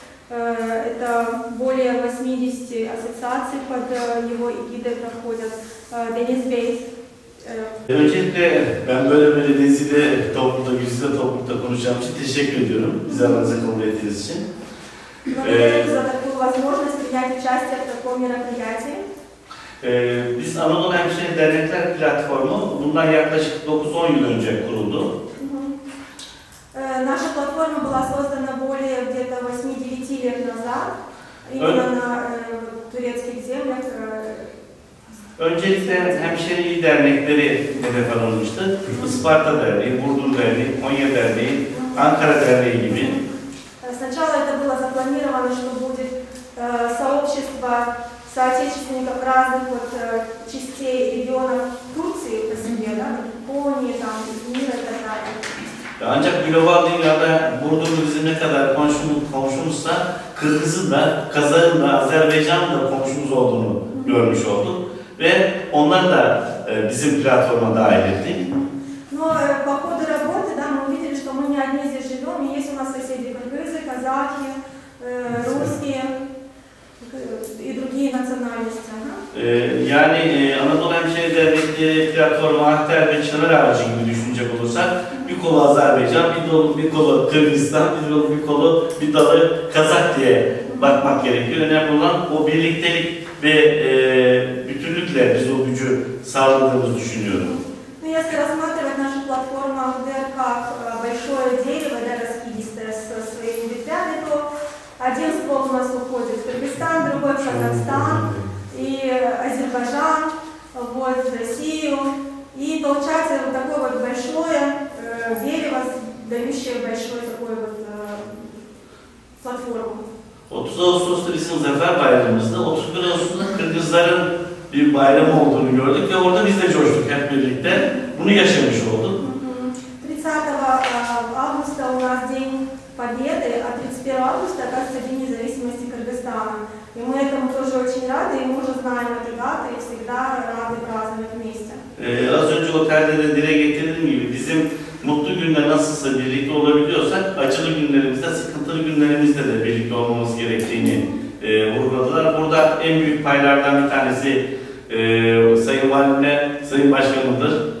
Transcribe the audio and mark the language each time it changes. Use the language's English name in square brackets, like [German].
[Russian] Это более 80 ассоциаций под его эгидой проходят. Денис Бейс. [Turkish] Öncelikle ben böyle nezide toplumda, güzide toplumda konuşacağım için teşekkür ediyorum. Bizi aranıza kabul ettiğiniz için. [Russian] Благодарю за такую возможность принять участие в таком мероприятии. [Turkish] Biz Anadolu Hemşire Dernekler Platformu bundan yaklaşık 9-10 yıl önce kuruldu. [Russian] Наша платформа была создана более где-то 8-9 лет назад, именно на турецких землях. [Turkish] Öncelikle hemşireliği dernekleri hedef alınmıştı. Isparta Derneği, Burdur Derneği, Konya Derneği, Ankara Derneği gibi. [Russian] Сначала это было запланировано, что будет сообщество соотечественников разных вот, частей регионов Турции по себе, да, Японии, там, Измира и так далее. [Turkish] Ancak global dünyada Burdur'un bizim ne kadar komşumuzsa Kırgız'ın da, Kazak'ın da, Azerbaycan'ın da komşumuz olduğunu görmüş olduk. Ve onları da bizim platforma dahil ettik. [Russian] Но по ходу работы, да, мы увидели, что мы не одни здесь живем, и есть у нас соседи кыргызы, казахи, русские и другие национальности. [Turkish] Yani Anadolu Hemşire Dernekleri platformu Ahter ve Çınar Ağacı gibi düşünecek olursak bir kolu Azerbaycan, bir kolu Kırgızistan, bir kolu bir dalı Kazak diye bakmak gerekiyor. Önemli olan o birliktelik ve bütünlükle biz o gücü sağladığımızı düşünüyorum. [Russian] Если рассматривать нашу платформу АГДЕР как большое дерево, да, раскидистое со своими ветвями, то один ствол у нас уходит в Кыргызстан, другой в Казахстан и Азербайджан, вот, в Россию. И получается вот такое вот большое дерево, дающее большую такую вот платформу. [Turkish] 30 Ağustos'ta bizim Zafer Bayramımızda, 31 Ağustos'ta Kırgızların bir bayram olduğunu gördük ve orada biz de coştuk hep birlikte. Bunu yaşamış olduk. [Russian] 30 августа у нас День Победы, а 31 августа, оказывается, День независимости Кыргызстана. И мы этому тоже очень рады, и мы уже знаем эту дату и всегда рады праздновать вместе. [Turkish] Az önce otelde de dile getirdiğim gibi bizim mutlu günler nasılsa birlikte olabiliyorsak, acılı günlerimizde, sıkıntılı günlerimizde de birlikte olmamız gerektiğini vurguladılar. Burada en büyük paylardan bir tanesi Sayın Valimle, Sayın Başkanımdır.